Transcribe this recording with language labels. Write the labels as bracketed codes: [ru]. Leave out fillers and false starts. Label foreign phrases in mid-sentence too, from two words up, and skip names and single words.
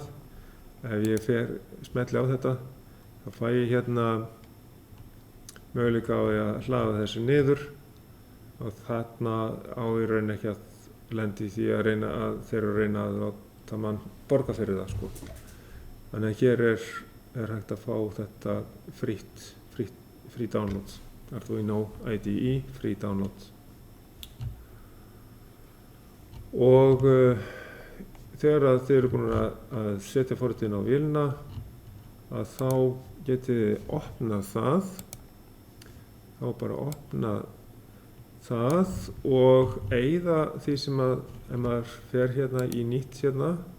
[is] Ef ég smelli á þetta þá fæ ég hérna möguleika á að hlaða þessu niður og þarna á í raun ekki að lenda í því að þeir eru að reyna að láta mann borga fyrir það sko. Þannig að hér er hægt að fá þetta [en] free download. Arduino IDE free download. [is] Og þegar þið eru búin að setja forritinn á vélina að þá getið þið opnað það þá bara opna það og eyða því sem að ef maður fer hérna í nýtt hérna